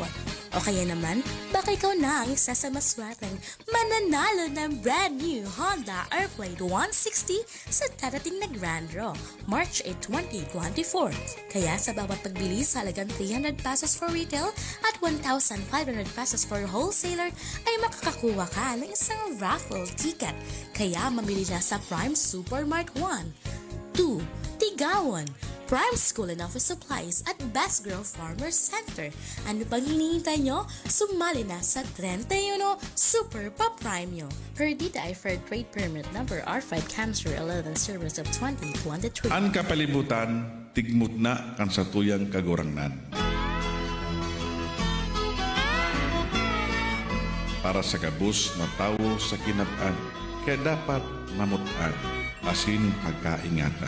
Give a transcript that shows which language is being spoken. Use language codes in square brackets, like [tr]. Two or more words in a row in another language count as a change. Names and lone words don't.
[tl] O kaya naman, baka ikaw na ang isa sa maswerteng mananalo ng brand new Honda Airblade 160 sa darating na Grand Draw, March 8, 2024. Kaya sa bawat pagbili sa halagang 300 pesos [en] for retail [tl] at 1,500 pesos [en] for wholesaler [tl] ay makakakuha ka ng isang raffle ticket. Kaya mamili na sa Prime Supermart 1, 2, Tigawan, Prime School and Office Supplies at Best Girl Farmer Center. Ano pang hinihintay nyo? Sumali na sa 31 Super Pa-Prime nyo. Perdita ay Fair Trade Permit number R5 Cancer 11 Series of 2023. [bik] Ang kapalibutan, tigmut na kan satuyang kagurangnan. Para sa kabus na tao sa kinat-an, kaya dapat mamutan, asin pagkaingatan.